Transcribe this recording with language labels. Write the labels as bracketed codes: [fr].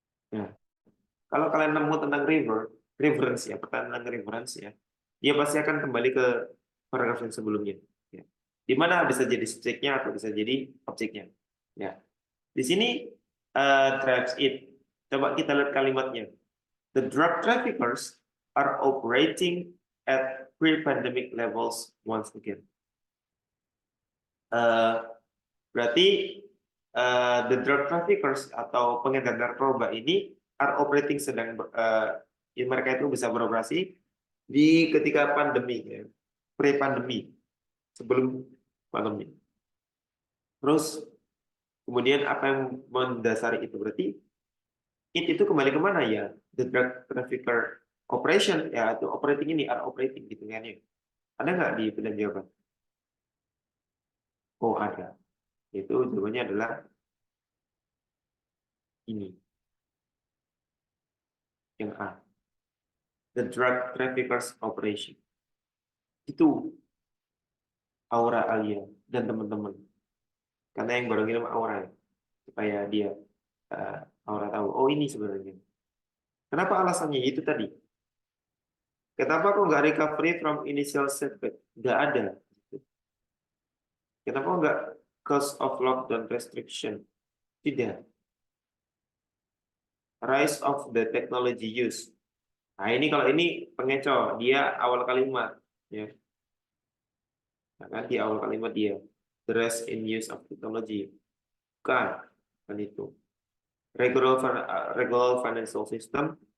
[id] Nah, kalau kalian nemu tentang reference ya, pertanyaan tentang reference ya, dia pasti akan kembali ke paragraf yang sebelumnya. Ya. Di mana bisa jadi subjeknya atau bisa jadi objeknya. Ya. Di sini drives it. Coba kita lihat kalimatnya. [en] The drug traffickers are operating at pre-pandemic levels once again. [id] Berarti the drug traffickers atau pengedar narkoba ini [en] are operating [id] mereka itu bisa beroperasi di ketika pandemi ya, pre-pandemi, sebelum pandemi. Terus kemudian apa yang mendasari itu? Berarti itu kembali kemana ya? [en] The drug trafficker operation [id] ya, atau operating ini are operating gitu kan ya. Ada nggak di pilihan jawaban? Oh ada. Itu jawabannya adalah ini. Yang A. [en] The drug traffickers operation. [id] Itu Aura Alia dan teman-teman. Karena yang baru ngirim Aura ya, supaya dia Aura tahu. Oh ini sebenarnya. Kenapa alasannya? Itu tadi. Kenapa kok nggak [en] recovery from initial setback? [id] Nggak ada. Kenapa nggak [en] cause of lockdown restriction? [id] Tidak. [en] Rise of the technology use. [id] Nah ini kalau ini pengecoh, dia awal kalimat. Ya. Nah, kan di awal kalimat dia. [en] The rise in use of technology. [id] Bukan. Kan itu. [en] Regular financial system.